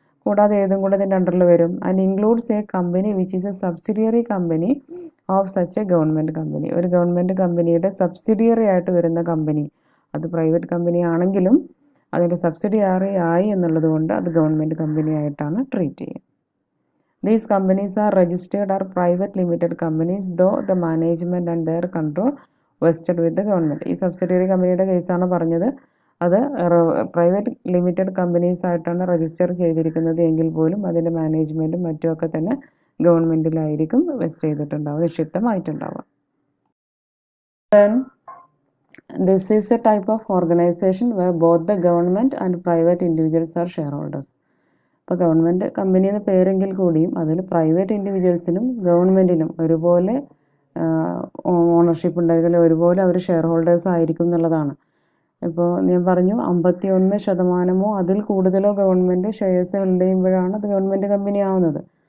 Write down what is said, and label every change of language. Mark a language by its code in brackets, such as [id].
[ml] കൂടാതെ ഏതും കൂടെ ഇതിൻ്റെ അണ്ടറിൽ വരും. [en] And includes a company which is a subsidiary company of such a government company. [ml] ഒരു ഗവൺമെൻറ് കമ്പനിയുടെ സബ്സിഡിയറി ആയിട്ട് വരുന്ന കമ്പനി, അത് പ്രൈവറ്റ് കമ്പനി ആണെങ്കിലും അതിൻ്റെ സബ്സിഡിയറി ആയി എന്നുള്ളത് കൊണ്ട് അത് ഗവൺമെൻറ് കമ്പനി ആയിട്ടാണ് ട്രീറ്റ് ചെയ്യുക. [en] These companies are registered as private limited companies, though the management and their control vested with the government. [ml] ഈ സബ്സിഡിയറി കമ്പനിയുടെ കേസാണ് പറഞ്ഞത്. അത് പ്രൈവറ്റ് ലിമിറ്റഡ് കമ്പനീസ് ആയിട്ടാണ് രജിസ്റ്റർ ചെയ്തിരിക്കുന്നത് എങ്കിൽ പോലും അതിൻ്റെ മാനേജ്മെൻറ്റും മറ്റുമൊക്കെ തന്നെ ഗവൺമെൻറ്റിലായിരിക്കും west ചെയ്തിട്ടുണ്ടാവുക, നിക്ഷിപ്തമായിട്ടുണ്ടാവുക. [en] Then this is a type of organization where both the government and private individuals are shareholders. [ml] ഇപ്പോൾ ഗവൺമെൻറ് കമ്പനി എന്ന പേരെങ്കിൽ കൂടിയും അതിൽ പ്രൈവറ്റ് ഇൻഡിവിജ്വൽസിനും ഗവൺമെൻറ്റിനും ഒരുപോലെ ഓണർഷിപ്പ് ഉണ്ടായിരിക്കില്ല, ഒരുപോലെ അവർ ഷെയർ ഹോൾഡേഴ്സ് ആയിരിക്കും എന്നുള്ളതാണ്. ഇപ്പോൾ ഞാൻ പറഞ്ഞു 51% അതിൽ കൂടുതലോ ഗവൺമെൻറ് ഷെയർസ് ഹോൾഡ് ചെയ്യുമ്പോഴാണ് അത് ഗവൺമെൻറ് കമ്പനി ആവുന്നത്.